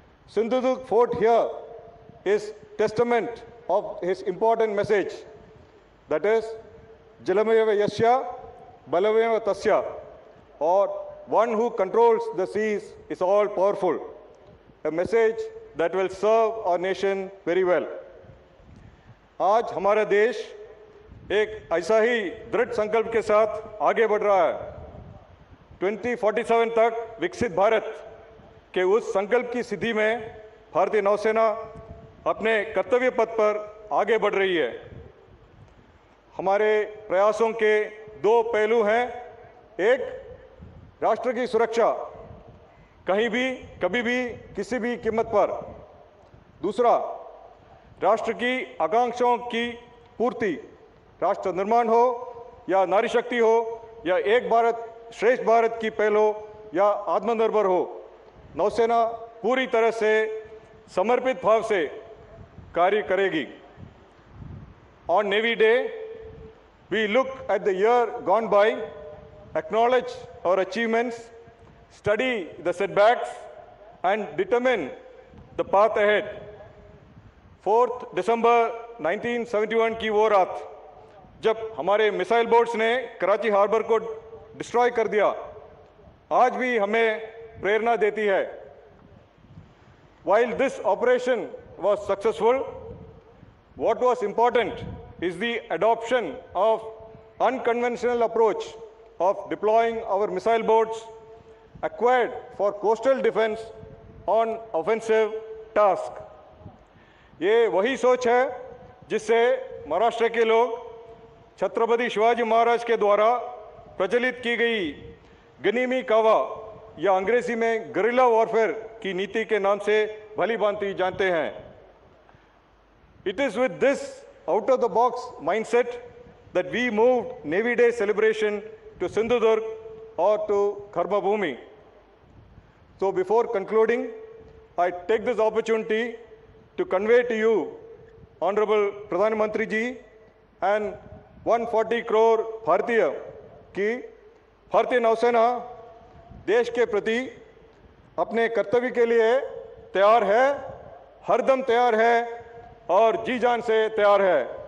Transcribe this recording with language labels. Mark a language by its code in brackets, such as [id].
[en] Sindhudurg fort here is testament of his important message, that is, [sa] Jalameva Yasya, Balameva Tasya, [en] or one who controls the seas is all powerful. A message that will serve our nation very well. [hi] आज हमारा देश एक ऐसा ही दृढ़ संकल्प के साथ आगे बढ़ रहा है। 2047 तक विकसित भारत के उस संकल्प की सिद्धि में भारतीय नौसेना अपने कर्तव्य पथ पर आगे बढ़ रही है। हमारे प्रयासों के दो पहलू हैं। एक, राष्ट्र की सुरक्षा कहीं भी, कभी भी, किसी भी कीमत पर। दूसरा, राष्ट्र की आकांक्षाओं की पूर्ति, राष्ट्र निर्माण हो या नारी शक्ति हो या एक भारत श्रेष्ठ भारत की पहल हो या आत्मनिर्भर हो, नौसेना पूरी तरह से समर्पित भाव से कार्य करेगी। [en] On Navy Day, we look at the year gone by, acknowledge our achievements, study the setbacks, and determine the path ahead. [hi] 4 दिसंबर 1971 की वो रात जब हमारे मिसाइल बोट्स ने कराची हार्बर को डिस्ट्रॉय कर दिया, आज भी हमें प्रेरणा देती है। [en] While this operation was successful, what was important is the adoption of unconventional approach of deploying our missile boats acquired for coastal defense on offensive task. [hi] ये वही सोच है जिससे महाराष्ट्र के लोग छत्रपति शिवाजी महाराज के द्वारा प्रचलित की गई गनीमी कावा या अंग्रेजी में गरिल्ला वॉरफेयर की नीति के नाम से भली भांति जानते हैं। [en] It is with this out-of-the-box mindset that we moved Navy Day celebration to Sindhudurg or to Karmabhumi. So before concluding, I take this opportunity to convey to you, Honorable Pradhan Mantri ji and 140 crore [hi] भारतीय की भारतीय नौसेना देश के प्रति अपने कर्तव्य के लिए तैयार है, हरदम तैयार है और जी जान से तैयार है।